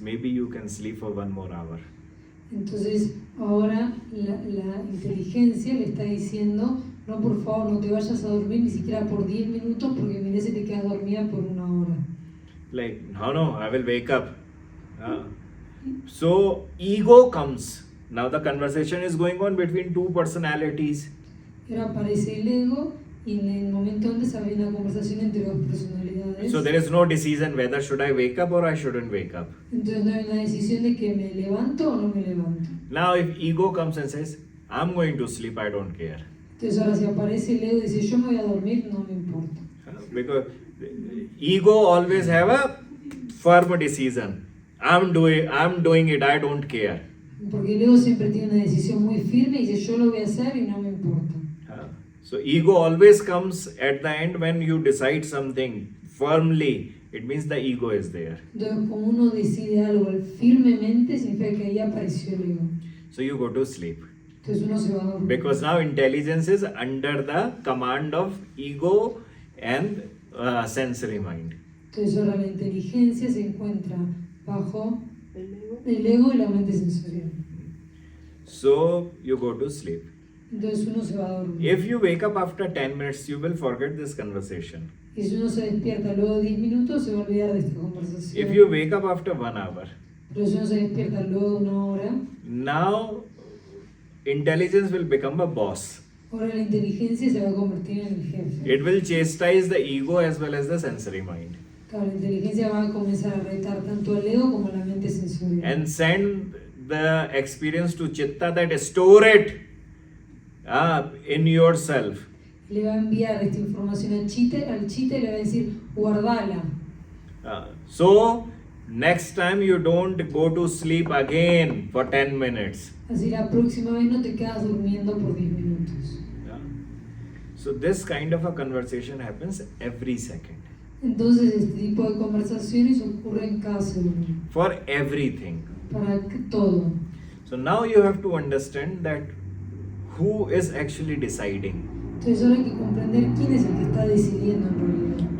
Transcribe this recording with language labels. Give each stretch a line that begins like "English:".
English: Maybe you can sleep for 1 more hour.
Spanish: Entonces, ahora la inteligencia le está diciendo, no, por favor, no te vayas a dormir ni siquiera por 10 minutos porque mirá si te quedas dormida por 1 hora.
English: Like, no, I will wake up. So, ego comes. Now the conversation is going on between 2 personalities.
Spanish: Ahora aparece el ego y en el momento antes había una conversación entre 2 personalidades.
English: So there is no decision whether should I wake up or I shouldn't wake up.
Spanish: Entonces no hay una decisión de que me levanto o no me levanto.
English: Now if ego comes and says, I'm going to sleep, I don't care.
Spanish: Entonces ahora si aparece el ego y dice, yo me voy a dormir, no me importa.
English: Because ego always have a firm decision. I'm doing it, I don't care.
Spanish: Porque el ego siempre tiene una decisión muy firme y dice, yo lo voy a hacer y no me importa.
English: So ego always comes at the end when you decide something firmly it means the ego is there.
Spanish: Entonces, como uno decide algo firmemente, significa que ahí apareció el ego.
English: So you go to sleep.
Spanish: Entonces uno se va a dormir.
English: Because now intelligence is under the command of ego and sensory mind.
Spanish: Entonces ahora la inteligencia se encuentra bajo el ego y la mente sensorial.
English: So you go to sleep.
Spanish: Entonces uno se va a dormir.
English: If you wake up after 10 minutes, you will forget this conversation.
Spanish: Y si uno se despierta luego de 10 minutos, se va a olvidar de esta conversación.
English: If you wake up after 1 hour,
Spanish: Pero si uno se despierta luego de 1 hora,
English: now intelligence will become a boss.
Spanish: ahora la inteligencia se va a convertir en el jefe.
English: It will chastise the ego as well as the sensory mind
Spanish: Claro, la inteligencia va a comenzar a retar tanto al ego como a la mente sensorial.
English: and send the experience to chitta that store it in yourself.
Spanish: Le va a enviar esta información al chita y le va a decir, guardala.
English: So next time you don't go to sleep again for 10 minutes.
Spanish: Así la próxima vez no te quedas durmiendo por 10 minutos.
English: So this kind of a conversation happens every second
Spanish: Entonces este tipo de conversaciones ocurren cada segundo,
English: for everything.
Spanish: para todo.
English: So now you have to understand that who is actually deciding.
Spanish: Entonces ahora hay que comprender quién es el que está decidiendo en realidad.